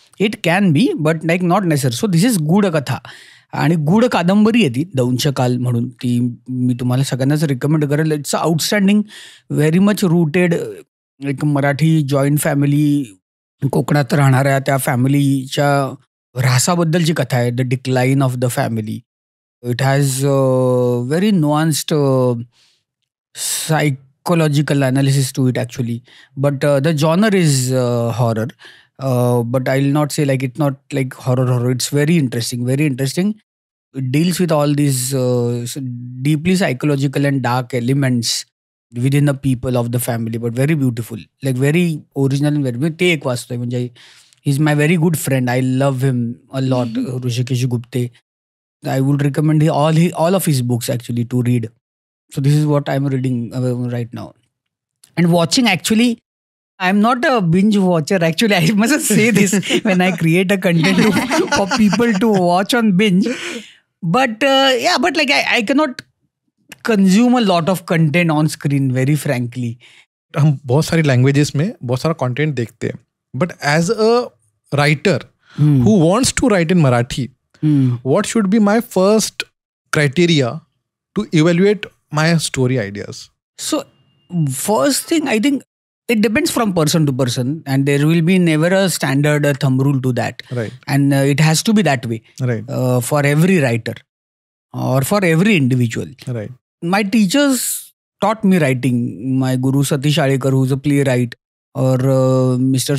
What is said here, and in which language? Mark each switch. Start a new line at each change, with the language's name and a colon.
English: It can be but like not necessary. So this is
Marathi: गूढ कथा आणि गूढ कादंबरी आहे ती दंशकाल म्हणून. ती मी तुम्हाला सगळ्यांनाच रिकमेंड करेल.
English: It's outstanding, very much rooted.
Marathi: एक मराठी जॉईंट फॅमिली, कोकणात राहणाऱ्या त्या फॅमिलीच्या ऱ्हासाबद्दलची कथा आहे.
English: The decline of the family. It has very nuanced psychological analysis to it actually, but the genre is horror, but I'll not say like it's not like horror. It's very interesting. It deals with all these deeply psychological and dark elements within the people of the family, but very beautiful, like very original and very.
Marathi: ते एक वाचतोय म्हणजे
English: he's my very good friend. I love him a lot. Rishikesh Gupte. I would recommend all of his books actually to read. So this is what I'm reading right now. And watching, actually, I'm not a binge watcher. Actually, I must say this when I create a content for people to watch on binge. But but like I cannot consume a lot of content on screen, very frankly.
Hindi: हम बहुत सारी languages में बहुत सारा content देखते हैं,
English: But as a writer who wants to write in Marathi, what should be my first criteria to evaluate my story ideas? So first thing, I think it depends from person to person, and there will be never a standard thumb rule to that. Right. And it has to be that way. Right. For every writer or for every individual. Right. My teachers taught me writing. My guru Satish Alekar, who's a playwright, or Mr.